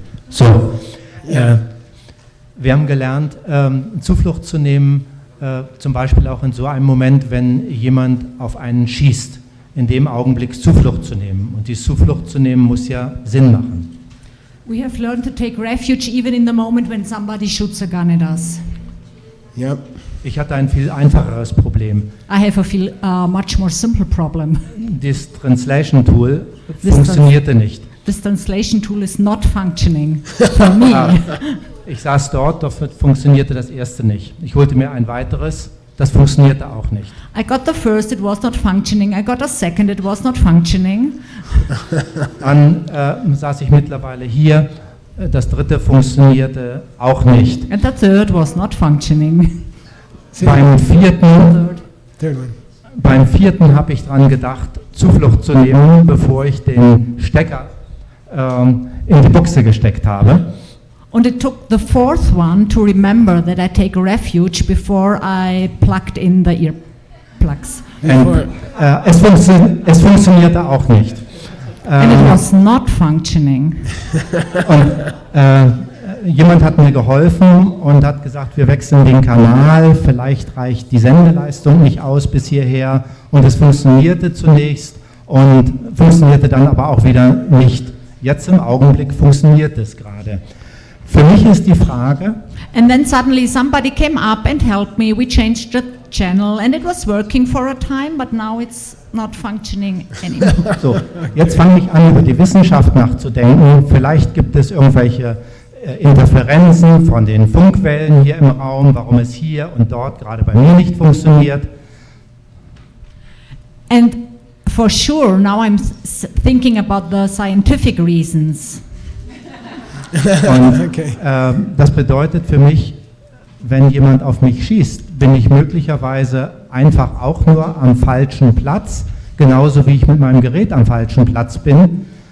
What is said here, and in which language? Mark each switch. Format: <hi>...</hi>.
<de>So, wir haben gelernt, Zuflucht zu nehmen, zum Beispiel auch in so einem Moment, wenn jemand auf einen schießt, in dem Augenblick Zuflucht zu nehmen. Und die Zuflucht zu nehmen muss ja Sinn machen.</de> <en>We have learned to take refuge even in the moment when somebody shoots a gun at us. Yep.</en> <de>Ich hatte ein viel einfacheres Problem.</de> <en>I have a much more simple problem.</en> <de>Das Translation Tool funktionierte nicht.</de> <en>This translation tool is not functioning for me.</en> <de>Ich saß dort, dafür funktionierte das erste nicht. Ich holte mir ein weiteres, das funktionierte auch nicht.</de> <en>I got the first, it was not functioning. I got the second, it was not functioning.</en> <de>Dann saß ich mittlerweile hier, das dritte funktionierte auch nicht.</de> <en>And the third was not functioning.</en> <de>Beim</de> <en>Third one.</en> <de>vierten habe ich dran gedacht, Zuflucht zu nehmen, bevor ich den Stecker in die Buchse gesteckt habe.</de> <en>And it took the fourth one to remember that I take refuge before I plugged in the earplugs.</en> <de>Und, es funktionierte auch nicht.</de> <en>And it was not functioning.</en> <de>Und jemand hat mir geholfen und hat gesagt, wir wechseln den Kanal, vielleicht reicht die Sendeleistung nicht aus bis hierher. Und es funktionierte zunächst und funktionierte dann aber auch wieder nicht. Jetzt im Augenblick funktioniert es gerade. Für mich ist die Frage,</de> <en>And then suddenly somebody came up and helped me. We changed the channel and it was working for a time, but now it's not functioning anymore.</en> <de>so, jetzt fange ich an, über die Wissenschaft nachzudenken. Vielleicht gibt es irgendwelche Interferenzen von den Funkwellen hier im Raum, warum es hier und dort gerade bei mir nicht funktioniert.</de> <en>And for sure, now I'm thinking about the scientific reasons.</en> <de>Und</de> <en>Okay.</en> <de>das bedeutet für mich, wenn jemand auf mich schießt, bin ich möglicherweise einfach auch nur am falschen Platz, genauso wie ich mit meinem Gerät am falschen Platz bin.</de>